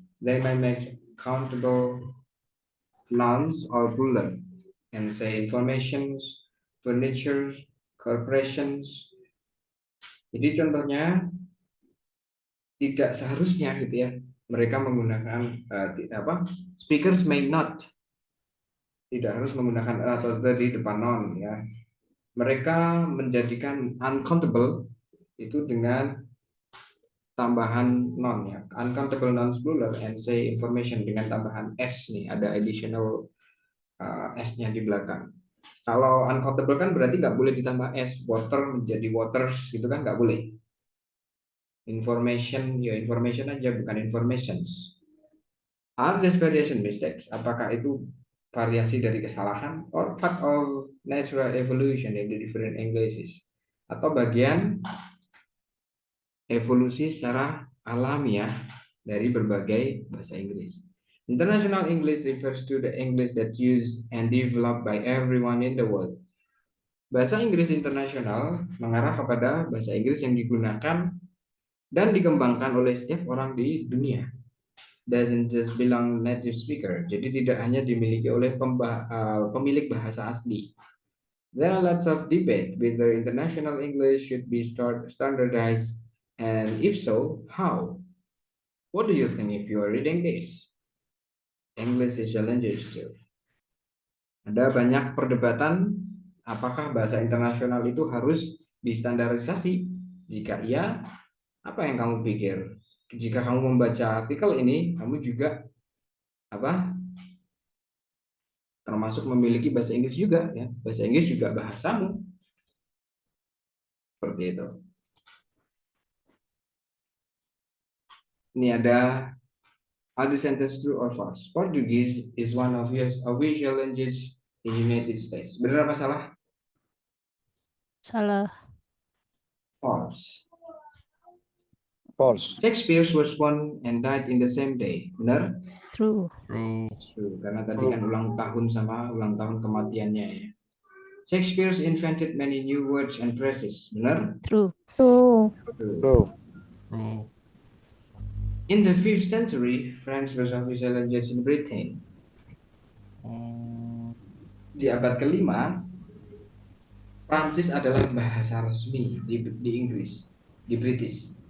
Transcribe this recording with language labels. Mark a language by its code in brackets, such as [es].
[en] They may make countable nouns or plural and say informations, furniture, corporations. [id] Jadi contohnya tidak seharusnya gitu ya, mereka menggunakan [en] speakers may not, [id] tidak harus menggunakan a atau the di depan noun ya. Mereka menjadikan uncountable itu dengan tambahan noun ya, [en] uncountable nouns plural and say information [id] dengan tambahan s nih, ada additional s-nya di belakang. Kalau uncountable kan berarti nggak boleh ditambah s, water menjadi waters gitu kan, nggak boleh. Information ya information aja, bukan informations. [en] Are these variation mistakes? [id] Apakah itu variasi dari kesalahan [en] or part of natural evolution in the different Englishes, [id] atau bagian evolusi secara alamiah dari berbagai bahasa Inggris? [en] International English refers to the English that used and developed by everyone in the world. [id] Bahasa Inggris internasional mengarah kepada bahasa Inggris yang digunakan dan dikembangkan oleh setiap orang di dunia. [en] Doesn't just belong native speaker. [id] Jadi tidak hanya dimiliki oleh pemilik bahasa asli. [en] There are lots of debate whether international English should be standardized, and if so, how? What do you think if you are reading this? English is a language too. [id] Ada banyak perdebatan apakah bahasa internasional itu harus distandarisasi. Jika iya, apa yang kamu pikir? Jika kamu membaca artikel ini, kamu juga termasuk memiliki bahasa Inggris juga ya. Bahasa Inggris juga bahasamu. Seperti itu. Ini ada [en] the sentence true or false. Portuguese is one of your official language in United States. [id] Benar apa salah? Salah. [en] False. False. Shakespeare was born and died in the same day. [id] Benar? [en] True. True. [id] Karena tadi kan ulang tahun sama ulang tahun kematiannya ya. [en] Shakespeare invented many new words and phrases. [id] Benar? [en] True. True. True. True. In the 5th century, French was official language in Britain. [id] Di abad ke-5, Prancis adalah bahasa resmi di Inggris, di British.